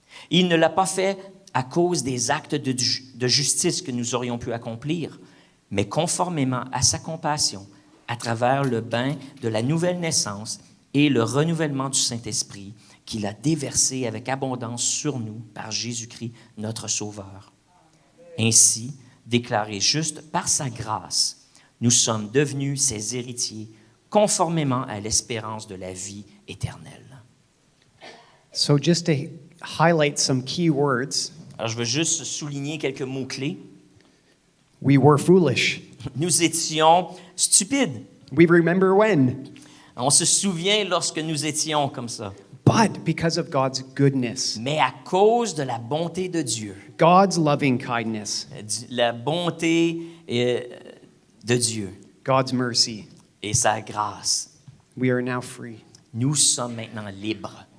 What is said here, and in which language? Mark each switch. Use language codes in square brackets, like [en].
[fr] Il ne l'a pas fait à cause des actes de justice que nous aurions pu accomplir, mais conformément à sa compassion, à travers le bain de la nouvelle naissance et le renouvellement du Saint-Esprit qu'il a déversé avec abondance sur nous par Jésus-Christ, notre Sauveur. Ainsi, déclarés justes par sa grâce, nous sommes devenus ses héritiers conformément à l'espérance de la vie éternelle. [en] So, just to highlight some key words, [fr] Alors, je veux juste souligner quelques mots-clés. [en] we were foolish. [fr] Nous étions stupides. [en] We remember when. [fr] On se souvient lorsque nous étions comme ça. [en] But because of God's goodness, [fr] Mais à cause de la bonté de Dieu, [en] God's loving kindness, [fr] la bonté de Dieu [en] God's mercy, [fr] et sa grâce, [en] we are now free [fr] nous sommes maintenant libres